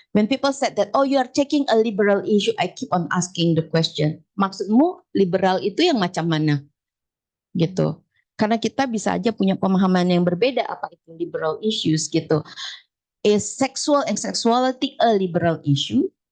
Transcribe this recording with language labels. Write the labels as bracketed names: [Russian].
[English] When people said that, oh you are taking a liberal issue, I keep on asking the question. [Indonesian] Maksudmu liberal itu yang macam mana? Gitu. Karena kita bisa aja punya pemahaman yang berbeda apa itu liberal issues gitu. [English] Is sexual and sexuality a liberal issue?